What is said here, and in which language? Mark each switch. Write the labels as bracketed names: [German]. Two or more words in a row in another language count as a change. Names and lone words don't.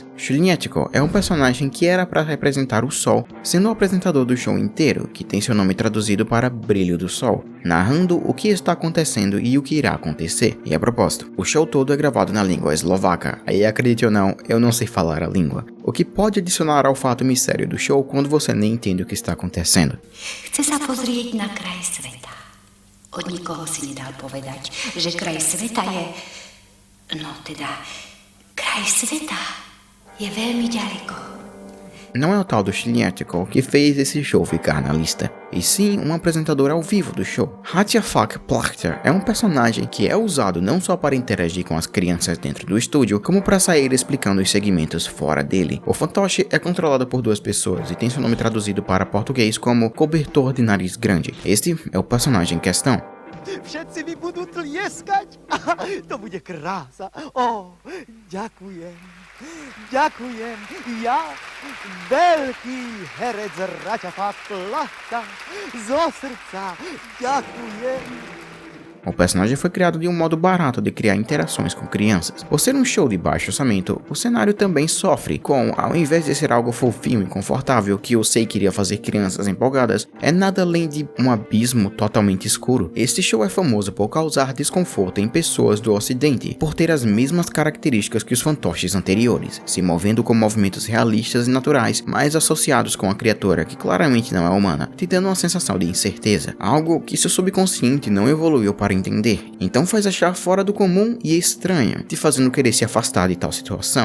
[Portuguese] Śniecko é um personagem que era para representar o sol, sendo o apresentador do show inteiro, que tem seu nome traduzido para Brilho do Sol, narrando o que está acontecendo e o que irá acontecer. E a propósito, o show todo é gravado na língua eslovaca, aí acredite ou não, eu não sei falar a língua, o que pode adicionar ao fato mistério do show quando você nem entende o que está acontecendo. [Slovak] Chce sa pozrieť na kraj sveta. Od nikoho si nedal povedať, že kraj sveta je... No teda, kraj sveta je veľmi ďaleko. [Portuguese] Não é o tal do Śniecko que fez esse show ficar na lista, e sim um apresentador ao vivo do show. Hatjafak Plachter é um personagem que é usado não só para interagir com as crianças dentro do estúdio, como para sair explicando os segmentos fora dele. O fantoche é controlado por duas pessoas e tem seu nome traduzido para português como Cobertor de Nariz Grande. Este é o personagem em questão. [Slovak] Všetci mi budú tlieskať. To bude krása. Ďakujem. Ďakujem. Ja, veľký herec Hatjafak Plachter, zo srdca ďakujem. [Portuguese] O personagem foi criado de um modo barato de criar interações com crianças. Por ser um show de baixo orçamento, o cenário também sofre com, ao invés de ser algo fofinho e confortável que eu sei que iria fazer crianças empolgadas, é nada além de um abismo totalmente escuro. Este show é famoso por causar desconforto em pessoas do ocidente, por ter as mesmas características que os fantoches anteriores, se movendo com movimentos realistas e naturais, mas associados com a criatura que claramente não é humana, te dando uma sensação de incerteza, algo que seu subconsciente não evoluiu para entender, então faz achar fora do comum e estranho, te fazendo querer se afastar de tal situação.